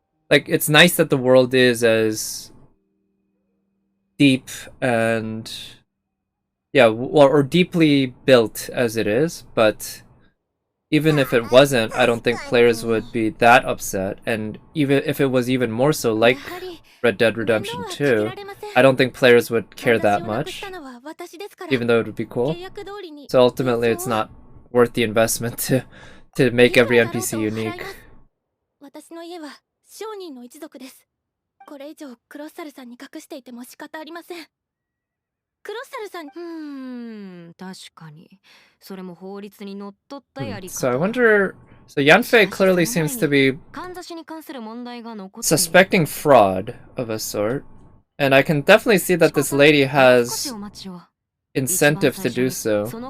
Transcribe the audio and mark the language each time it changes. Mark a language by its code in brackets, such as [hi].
[en] Like, it's nice that the world is as deep and or deeply built as it is, but even if it wasn't, I don't think players would be that upset. And even if it was even more so, like Red Dead Redemption 2, I don't think players would care that much, even though it would be cool. So ultimately, it's not worth the investment to make every NPC unique. [ja] 私の家は商人の一族です。これ以上クロッサルさんに隠していても仕方ありません。クロッサルさん、確かに。それも法律にのっとったやり方。 [en] So I wonder. So Yanfei clearly seems to be suspecting fraud of a sort, and I can definitely see that this lady has incentive to do so.